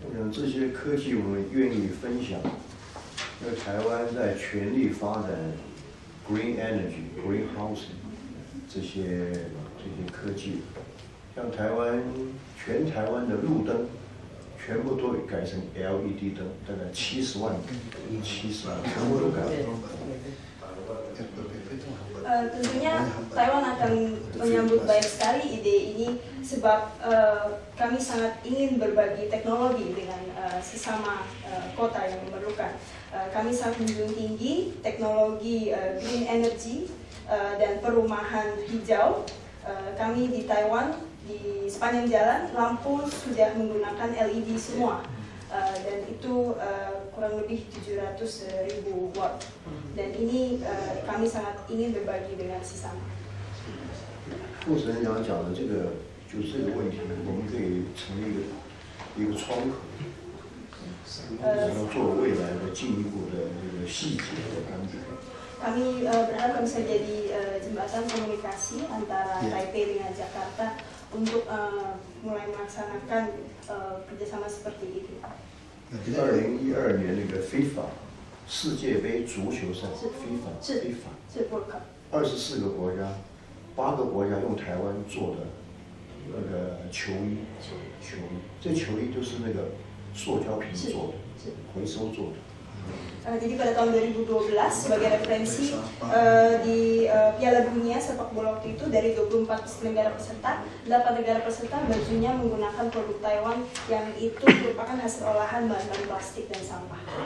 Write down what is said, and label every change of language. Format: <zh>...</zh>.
<zh>这些科技我们愿意分享，因为台湾在全力发展 green energy、green housing 这些科技，像全台湾的路灯。全部都改成 LED 灯，大概70万全部都改了。</zh> <id>Tentunya Taiwan akan menyambut baik sekali ide ini sebab kami sangat ingin berbagi teknologi dengan sesama kota yang memerlukan. Kami sangat menjunjung tinggi teknologi green energy dan perumahan hijau. Kami di Taiwan di sepanjang jalan lampu sudah menggunakan LED semua dan itu kurang lebih 700.000 watt dan ini kami sangat ingin berbagi dengan sesama.</id> <zh>副持人长讲的这个就是这个问题，我们可以成立一个窗口，然后做未来的进一步的这个细节的安排。</zh> <id>Kami berharap bisa jadi jembatan komunikasi antara Taipei dengan Jakarta untuk mulai melaksanakan kerjasama seperti itu.</id> <zh>2012年那个 FIFA 世界杯足球赛 FIFA 是 World Cup 24个国家，8个国家用台湾做的那个球衣，这球衣都是那个塑胶瓶做的，回收做的。</zh> <id>Jadi pada tahun 2012 sebagai referensi di Piala Dunia sepak bola waktu itu dari 24 negara peserta, 8 negara peserta bajunya menggunakan produk Taiwan yang itu merupakan hasil olahan bahan-bahan plastik dan sampah.</id>